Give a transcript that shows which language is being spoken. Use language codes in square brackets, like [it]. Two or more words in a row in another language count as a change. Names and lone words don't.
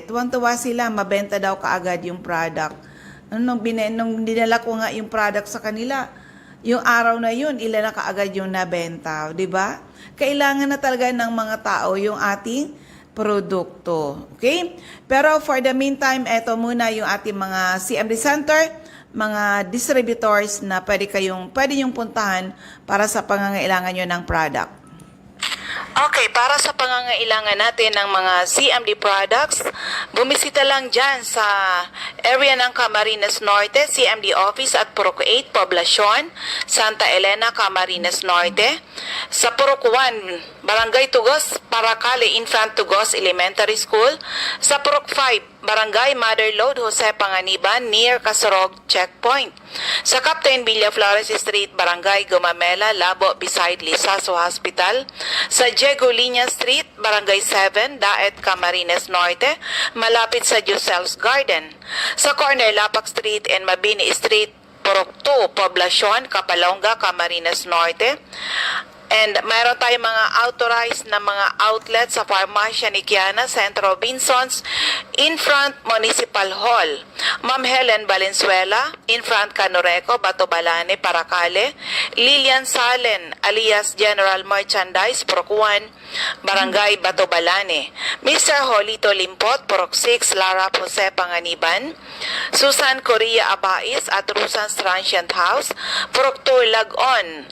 [tl] Tuwang-tuwa sila, mabenta daw kaagad yung product. Nung dinala ko nga yung product sa kanila, yung araw na yun, ilan na kaagad yung nabenta, di ba? Kailangan na talaga ng mga tao yung ating produkto. Okay? Pero [en] for the meantime, [tl] eto muna yung ating mga CMD Center, mga distributors na pwede yung puntahan para sa pangangailangan nyo ng product. Okay, para sa pangangailangan natin ng mga CMD products, bumisita lang dyan sa area ng Camarines Norte, CMD Office at Purok 8, Poblacion, Santa Elena, Camarines Norte. Sa Purok 1, Barangay Tugos, Paracale, Infant Tugos Elementary School. Sa Purok 5, Barangay Mother Lode, Jose Panganiban, [en] near Casorog Checkpoint. [tl] Sa Captain Villaflores Street, Barangay Gumamela, Labo, [en] beside Lisaso Hospital. [tl] Sa Diego Liña Street, Barangay 7, Daet, Camarines Norte, malapit sa Josel's Garden. Sa corner Lapak Street and Mabini Street, Purok 2, Poblacion, Kapalonga, Camarines Norte. And mayroon tayong mga authorized na mga outlets sa Farmacia ni Kiana, Centro Robinsons, [en] in front Municipal Hall. Ma'am Helen Valenzuela, in front Canoreco, Batobalane, Paracale. Lilian Salen, alias General Merchandise, Purok 1, Barangay Batobalane. Mr. Holito Limpot, Purok 6, Lara Jose Panganiban. Susan Correa Abais at Rusans Transient House, Purok 2, Lagon.